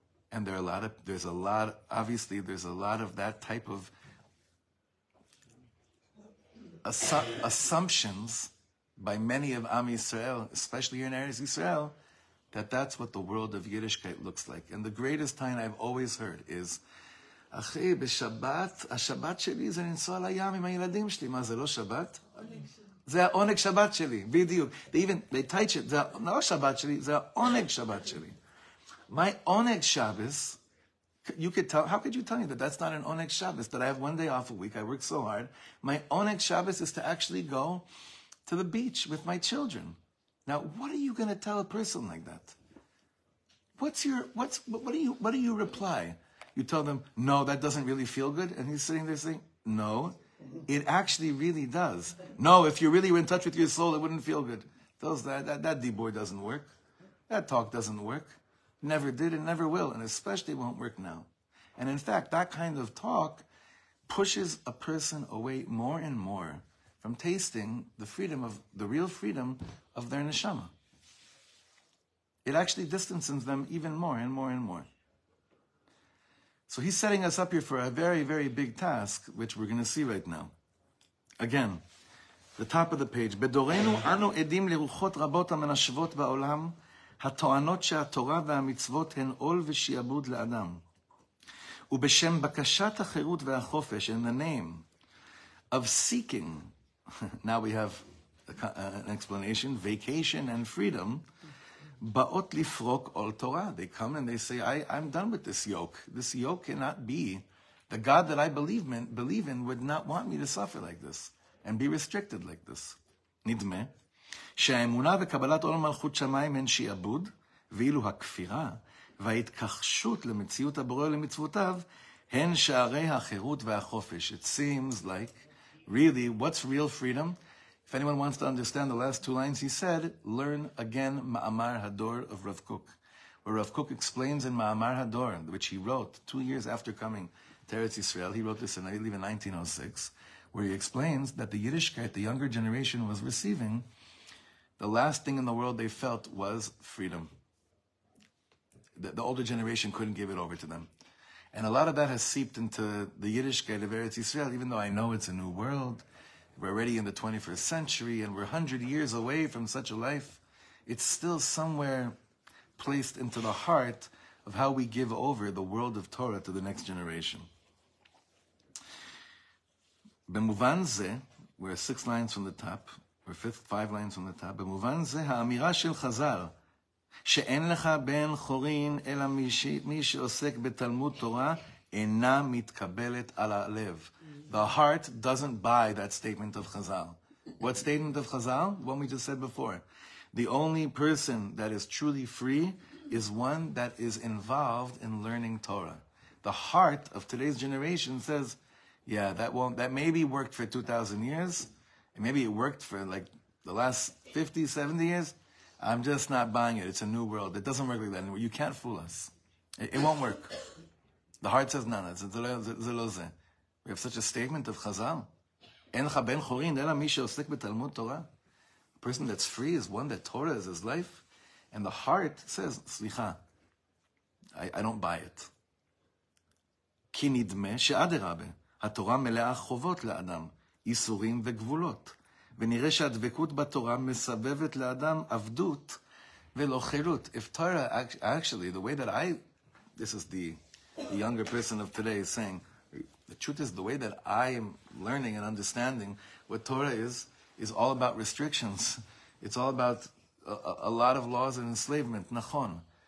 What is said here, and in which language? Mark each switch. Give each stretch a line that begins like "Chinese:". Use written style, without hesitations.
English: And there's a lot of that type of assumptions by many of Am Yisrael, especially here in Eretz Yisrael, that's what the world of Yiddishkeit looks like. And the greatest time I've always heard is,
Hebrew: אחי, בשבת, השבת שלי זה לנסוע לים עם הילדים שלי. מה, זה לא שבת? זה העונג שבת שלי, בדיוק.
English: They teach it,
Hebrew: זה לא שבת שלי, זה העונג שבת שלי.
English: My oneg Shabbos, how could you tell me that that's not an oneg Shabbos, that I have one day off a week, I work so hard. My oneg Shabbos is to actually go to the beach with my children. Now, what are you going to tell a person like that? What do you reply? You tell them, no, that doesn't really feel good. And he's sitting there saying, no, it actually really does. No, if you really were in touch with your soul, it wouldn't feel good. That D-boy doesn't work. That talk doesn't work. Never did and never will, and especially won't work now. And in fact, that kind of talk pushes a person away more and more from tasting the real freedom of their neshama. It actually distances them even more and more and more. So he's setting us up here for a very, very big task, which we're going to see right now. Again, the top of the page.
Hebrew: בדורנו אנו עדים לרוחות רבות המנשבות בעולם, הטוענות שהתורה והמצוות הן עול ושיעבוד לאדם. ובשם בקשת החירות והחופש,
English: in the name of seeking, now we have an explanation, vacation and freedom,
Hebrew: ba'ot lifrok ol Torah.
English: They come and they say, I'm done with this yoke. This yoke cannot be. The God that I believe in would not want me to suffer like this and be restricted like this.
Hebrew: נדמה שהאמונה וקבלת עול מלכות שמיים הן שיעבוד, ואילו הכפירה וההתכחשות למציאות הבורא למצוותיו, הן שערי החירות והחופש.
English: It seems like, really, what's real freedom? If anyone wants to understand the last two lines he said, learn again Ma'amar Hador of Rav Kook, where Rav Kook explains in Ma'amar Hador, which he wrote 2 years after coming to Eretz Yisrael. He wrote this in, I believe, in 1906, where he explains that the Yiddishkeit the younger generation was receiving, the last thing in the world they felt was freedom. The older generation couldn't give it over to them. And a lot of that has seeped into the Yiddishkeit of Eretz Yisrael, even though I know it's a new world. We're already in the 21st century, and we're 100 years away from such a life. It's still somewhere placed into the heart of how we give over the world of Torah to the next generation.
Hebrew: במובן זה,
English: we're 6 lines from the top,
Hebrew: we're 5 lines from the top, במובן זה, האמירה של חז"ל, שאין לך בן חורין, אלא מי שעוסק בתלמוד תורה, אינה מתקבלת על הלב.
English: The heart doesn't buy that statement of Chazal. What statement of Chazal? One we just said before. The only person that is truly free is one that is involved in learning Torah. The heart of today's generation says, yeah, that maybe worked for 2,000 years, and maybe it worked for like the last 50, 70 years. I'm just not buying it. It's a new world. It doesn't work like that anymore. You can't fool us. It won't work. The heart says, no, it's zelozeh. We have such a statement of Chazal.
Hebrew: En לך ben chorin, ela mi sheosek betalmud Torah.
English: A person that's free is one that Torah is his life. And the heart says, slicha, I don't buy it.
Hebrew: כי נדמה שאדרבה, התורה מלאה חובות לאדם, איסורים וגבולות. ונראה שהדבקות בתורה מסבבת לאדם עבדות ולא חירות.
English: If Torah, actually, the way that this is the younger person of today is saying, the truth is the way that I am learning and understanding what Torah is all about restrictions. It's all about a lot of laws and enslavement, nachon.